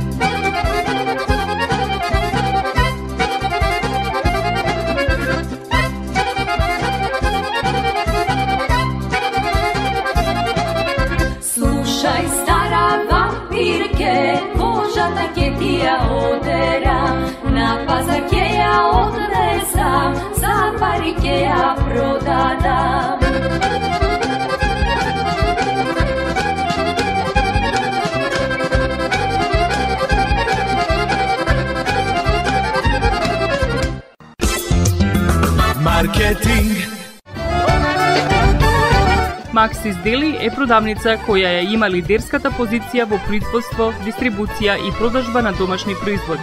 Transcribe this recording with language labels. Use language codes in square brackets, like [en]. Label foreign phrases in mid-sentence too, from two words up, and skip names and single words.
[mk] Слушај стара вампирке, кожа так је ти ја одера, на пазак је ја однесам, за парике ја продадам. Маркетинг. Максис Дели е продавница која ја има лидерската позиција во производство, дистрибуција и продажба на домашни производи.